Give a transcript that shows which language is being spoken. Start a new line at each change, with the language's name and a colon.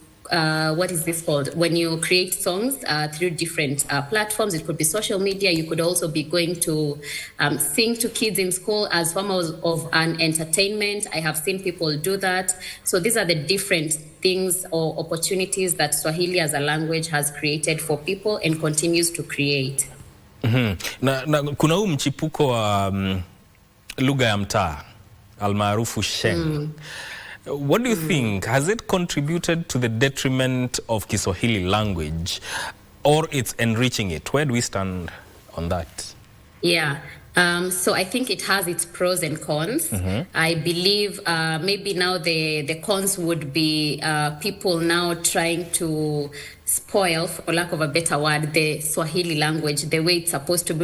English: what is this called? When you create songs through different platforms, it could be social media. You could also be going to sing to kids in school as form of an entertainment. I have seen people do that. So these are the different things or opportunities that Swahili as a language has created for people and continues to create.
Swahili: Na kuna huu mchipuko wa lugha ya mtaa almaarufu Sheng.
English: What do you think? Has it contributed to the detriment of Kiswahili language or it's enriching it? Where do we stand on that? Yeah. So I think it has its pros and cons. I believe maybe now the cons would be people now trying to spoil, for lack of a better word, the Swahili language, the way it's supposed to be.